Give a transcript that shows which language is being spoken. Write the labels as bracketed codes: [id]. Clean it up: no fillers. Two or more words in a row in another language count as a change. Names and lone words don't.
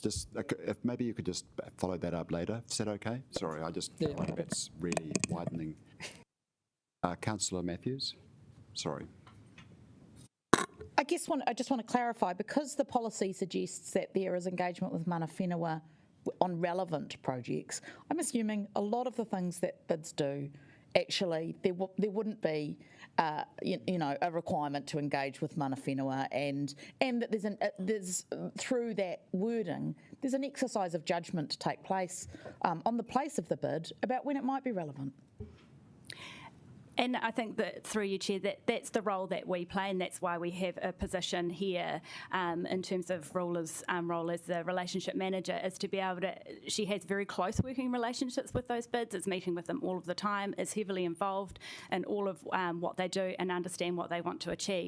[en] Just if maybe you could just follow that up later. Is that okay? Sorry, I just feel like that's really widening. Councillor Matthews. Sorry. I just want to clarify, because the policy suggests that there is engagement with [mi] mana whenua [en] on relevant projects, I'm assuming a lot of the things that bids do, actually, there wouldn't be, a requirement to engage with [mi] mana whenua, [en] and that there's through that wording, there's an exercise of judgment to take place on the place of the bid about when it might be relevant. And I think that, through you, Chair, that's the role that we play, and that's why we have a position here in terms of Rula's role as the relationship manager, is to be able to, she has very close working relationships with those bids, is meeting with them all of the time, is heavily involved in all of what they do and understand what they want to achieve.